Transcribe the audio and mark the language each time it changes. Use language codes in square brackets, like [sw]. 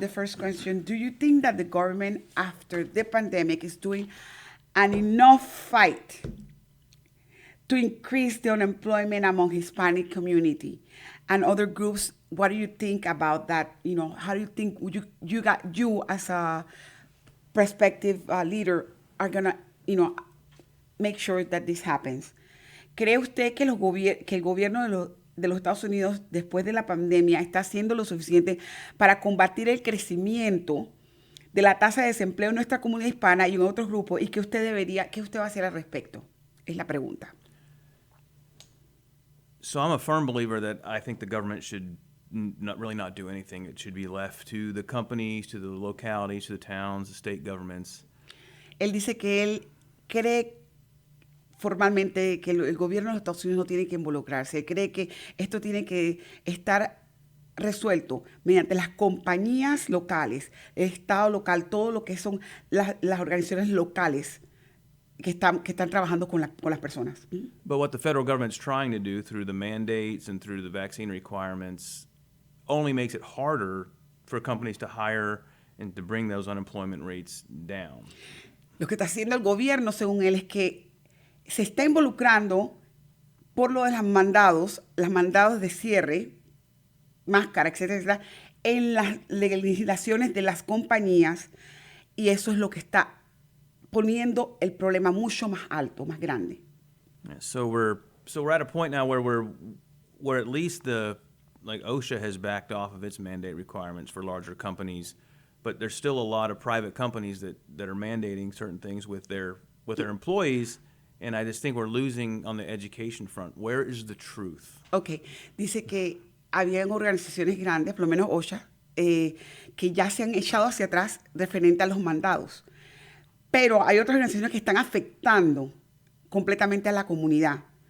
[en] The first question, do you think that the government, after the pandemic, is doing an enough fight to increase the unemployment among Hispanic community and other groups? What do you think about that? You know, how do you think you as a prospective leader are gonna, make sure that this happens? [es] ¿Cree usted que el gobierno de los Estados Unidos después de la pandemia está haciendo lo suficiente para combatir el crecimiento de la tasa de desempleo en nuestra comunidad hispana y en otros grupos? ¿Y qué usted va a hacer al respecto? Es la pregunta. [en] So I'm a firm believer that I think the government should not do anything. It should be left to the companies, to the localities, to the towns, the state governments. [es] Él dice que él cree formalmente que el gobierno de los Estados Unidos no tiene que involucrarse. Él cree que esto tiene que estar resuelto mediante las compañías locales, el Estado local, todo lo que son las organizaciones locales que están trabajando con las personas. [en] But what the federal government's trying to do through the mandates and through the vaccine requirements only makes it harder for companies to hire and to bring those unemployment rates down. [es] Lo que está haciendo el gobierno, según él, es que se está involucrando por lo de los mandados de cierre, máscara, etcétera, en las legislaciones de las compañías, y eso es lo que está poniendo el problema mucho más alto, más grande. [en] Yeah, so we're at a point now where at least like OSHA has backed off of its mandate requirements for larger companies, but there's still a lot of private companies that are mandating certain things with their employees, and I just think we're losing on the education front. Where is the truth? [es] Ok, dice que habían organizaciones grandes, por lo menos OSHA, que ya se han echado hacia atrás referente a los mandados. Pero hay otras organizaciones que están afectando completamente a la comunidad.